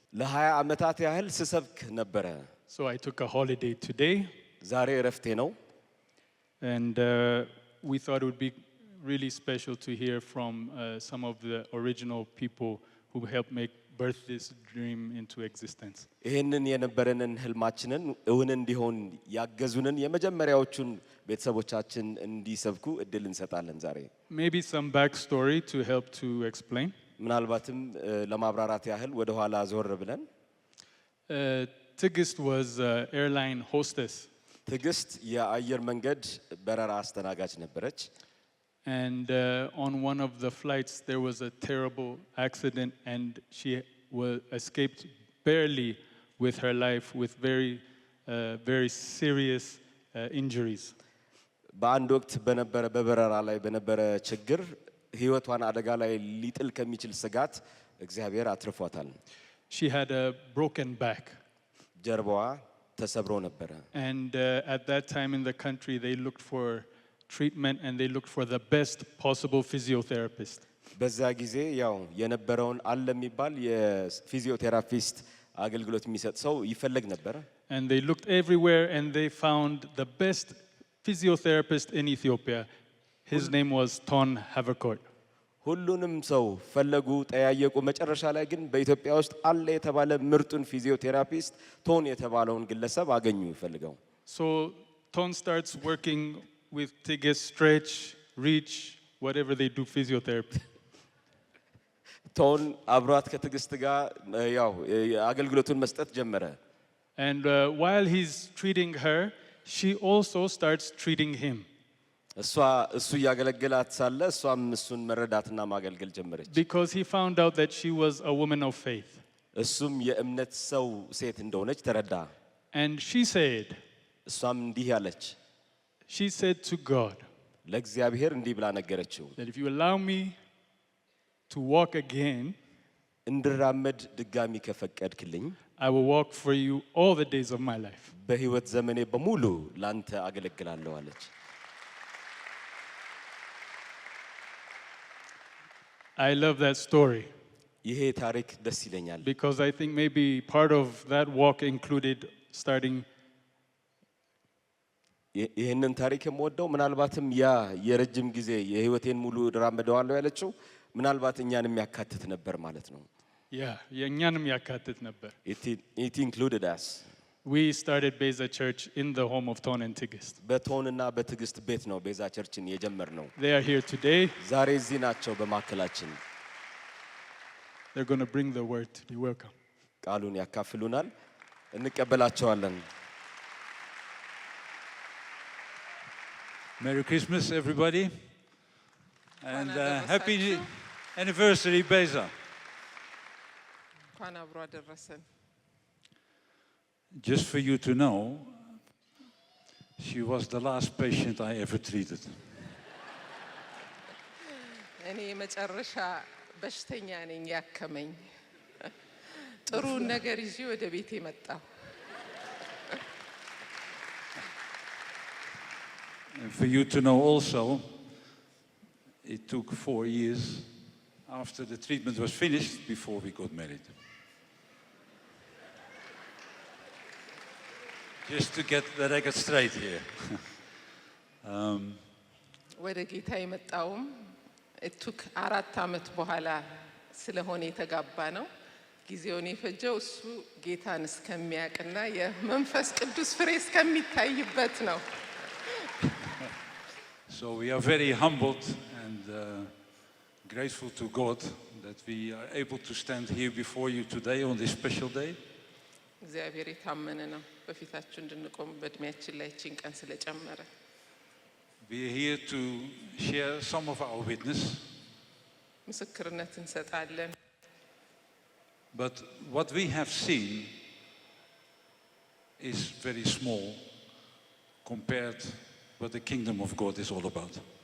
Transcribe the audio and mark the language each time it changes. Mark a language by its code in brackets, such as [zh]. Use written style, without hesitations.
[am] ለ20 ዓመታት ያህል ስሰብክ ነበረ [en] So I took a holiday today. [am] ዛሬ እረፍቴ ነው [en] And we thought it would be really special to hear from some of the original people who helped make birth this dream into existence. [am] ይሄንን የነበረንን ህልማችንን እውን እንዲሆን ያገዙንን የመጀመሪያዎቹን ቤተሰቦቻችን እንዲሰብኩ እድል እንሰጣለን ዛሬ [en] Maybe some backstory to help to explain. [am] ምናልባትም ለማብራራት ያህል ወደ ኋላ ዞር ብለን [en] Tigist was airline hostess. [am] ትግስት የአየር መንገድ በረራ አስተናጋጅ ነበረች [en] And on one of the flights there was a terrible accident and she escaped barely with her life with very serious injuries. [am] በአንድ ወቅት በነበረ በበረራ ላይ በነበረ ችግር ህይወቷን አደጋ ላይ ሊጥል ከሚችል ስጋት እግዚአብሔር አትርፏታል [en] She had a broken back. [am] ጀርባዋ ተሰብሮ ነበረ [en] And at that time in the country they looked for treatment and they looked for the best possible physiotherapist. [am] በዛ ጊዜ ያው የነበረውን አለ የሚባል የፊዚዮቴራፒስት አገልግሎት የሚሰጥ ሰው ይፈልግ ነበር [en] And they looked everywhere and they found the best physiotherapist in Ethiopia. His name was Ton Havercourt. [am] ሁሉንም ሰው ፈለጉ ጠያየቁ መጨረሻ ላይ ግን በኢትዮጵያ ውስጥ አለ የተባለ ምርጡን ፊዚዮቴራፒስት ቶን የተባለውን ግለሰብ አገኙ ይፈልገው [en] So Ton starts working with Tigist, stretch, reach, whatever they do physiotherapy. [am] ቶን አብሯት ከትግስት ጋር ያው አገልግሎቱን መስጠት ጀመረ [en] And while he's treating her, she also starts treating him. [am] እሱ ያገለግላት ሳለ እሷም እሱን መረዳትና ማገልገል ጀመረች [en] Because he found out that she was a woman of faith. [am] እሱም የእምነት ሰው ሴት እንደሆነች ተረዳ [en] And she said, [am] እሷም እንዲህ ያለች [en] she said to God, [am] ለእግዚአብሔር እንዲህ ብላ ነገረችው [en] that if you allow me to walk again, [am] እንድራመድ ድጋሚ ከፈቀድክልኝ [en] I will walk for you all the days of my life. [am] በህይወት ዘመኔ በሙሉ ላንተ አገለግላለሁ አለች [en] I love that story. [am] ይሄ ታሪክ ደስ ይለኛል [en] Because I think maybe part of that walk included starting [am] ይሄንን ታሪክ የምወደው ምናልባትም ያ የረጅም ጊዜ የህይወቴን ሙሉ ድራመደዋለሁ ያለችው ምናልባት እኛንም ያካትት ነበር ማለት ነው የኛንም ያካትት ነበር [en] It included us We started Beza Church in the home of Ton and Tigist. [am] በቶንና በትግስት ቤት ነው ቤዛ ቸርችን የጀመርነው [en] They are here today. [am] ዛሬ እዚህ ናቸው በማከላችን [en] They're going to bring the word. You're welcome. [am] ቃሉን ያካፍሉናል እንቀበላቸዋለን [en] Merry Christmas everybody and happy anniversary Beza. [am] እንኳን አብሮ አደረሰን [en] Just for you to know, she was the last patient I ever treated. [am] እኔ መጨረሻ በሽተኛ ነኝ ያከመኝ ጥሩ ነገር ይዤ ወደ ቤቴ መጣሁ [en] And for you to know also, it took 4 years after the treatment was finished before we got married. Just to get the record straight here. [am] ወደ ጌታ የመጣውም [en] it took 4 [am] አመት በኋላ ስለሆነ የተጋባ ነው ጊዜውን የፈጀው እሱ ጌታን እስከሚያውቅና የመንፈስ ቅዱስ ፍሬ እስከሚታይበት ነው [en] So we are very humbled and grateful to God that we are able to stand here before you today on this special day. [am] እግዚአብሔር የታመነ ነው በፊታችሁ እንድንቆም በእድሜያችን ላይ ጭን ቀን ስለጨመረ [en] We are here to share some of our witness. [am] ምስክርነት እንሰጣለን [en] But what we have seen is very small compared what the kingdom of God is all about.